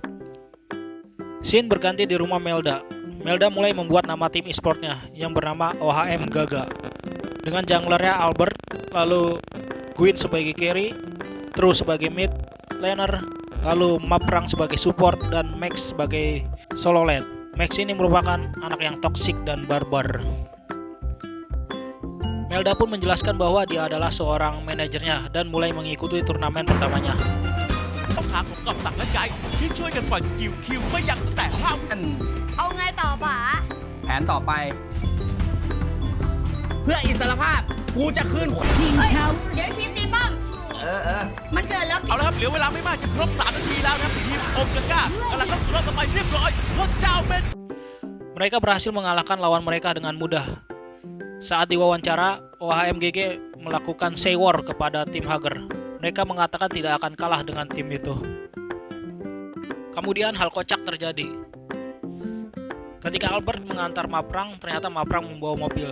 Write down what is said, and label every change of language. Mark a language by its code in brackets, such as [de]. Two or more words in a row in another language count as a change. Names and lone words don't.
[id] Scene berganti di rumah Melda. Melda mulai membuat nama tim e-sportnya yang bernama OHM Gaga, dengan junglernya Albert, lalu Gwyn sebagai carry, True sebagai [en] mid laner, [id] lalu Maprang sebagai support, dan Max sebagai [en] solo lane. [id] Max ini merupakan anak yang toksik dan barbar. Melda pun menjelaskan bahwa dia adalah seorang manajernya dan mulai mengikuti turnamen pertamanya. [th] ทางของกับตักและใจที่ช่วยกันปั่นกิวคิวไม่ยั้งตั้งแต่ภาพ เอาไงต่อป๋า แผนต่อไป เพื่ออิสรภาพกูจะคืน ชิงเช้าเดี๋ยวทีมตีป้อม มันเกิดแล้ว เอาละครับเหลือเวลาไม่มากจะครบ3 นาทีแล้วนะครับทีมอมกาก้ากำลังเข้าสู่รอบต่อไปเรียบร้อยพระเจ้าเป็น [id] Mereka berhasil mengalahkan lawan mereka dengan mudah. Saat diwawancara, OHMGG melakukan [en] say war [id] kepada tim Hager. Mereka mengatakan tidak akan kalah dengan tim itu. Kemudian hal kocak terjadi. Ketika Albert mengantar Maprang, ternyata Maprang membawa mobil.